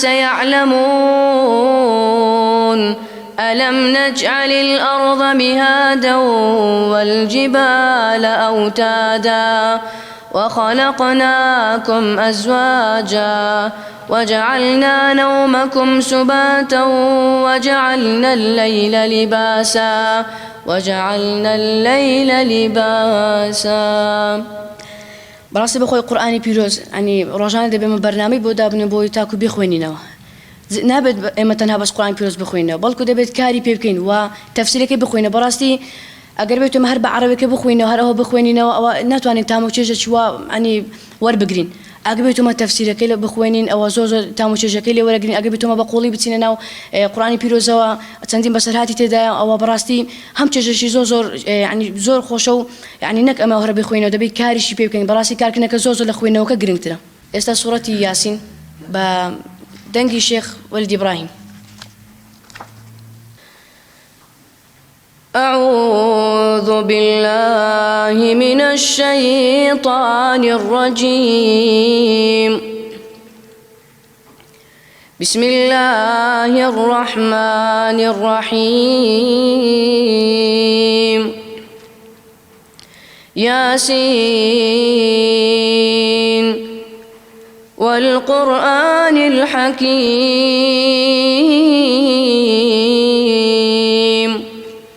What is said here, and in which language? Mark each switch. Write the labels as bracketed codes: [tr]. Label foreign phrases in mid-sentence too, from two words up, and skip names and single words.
[ar] سيعلمون ألم نجعل الأرض مهادا والجبال أوتادا وخلقناكم أزواجا وجعلنا نومكم سباتا وجعلنا الليل لباسا. [ckb] بەڕاستی بەخۆی قورئانی پیرۆز عنی ڕۆژانە دەبێمە بەرنامەی بۆ دابنێ بۆی تاکو بخوێنینەوە. نابێت ئێمە تەنها بەس قورئانی پیرۆز بخوێنەوە بەڵکو دەبێت کاری پێ بکەین و تەفسیرەکەی بخوێنە. بەڕاستی ئەگەر بێت ئێمە هەر بە عەرەبیەکە بخوێنەوە هەر ئەوە بخوێنینەوە ئەوە ناتوانین تامۆچێژە چوە عنی وەربگرین. ئەگەر بێتەوە تەفسیرەکەی لە بخوێنین ئەوە زۆر تامۆچێژەکەی لێ وەرەگرین. ئەگەر بێتەوە بە قوڵی بچینە ناو قورئانی پیرۆزەوە چەندین بەسەرهاتی تێدایە ئەوە بەڕاستی هەم چێژەشی عنی زۆر خۆشە و عنی نەک ئەمە هەر بخوێنەوە دەبێت کاریشی پێ بکەین. بەڕاستی کارکردنەکە زۆر لە خوێندنەوەکە گرنگترە. ئێستا سوورەتی یاسین بە دەنگی شێخ وەلید ئیبراهیم. [ar] أعوذ بالله من الشيطان الرجيم بسم الله الرحمن الرحيم ياسين والقرآن الحكيم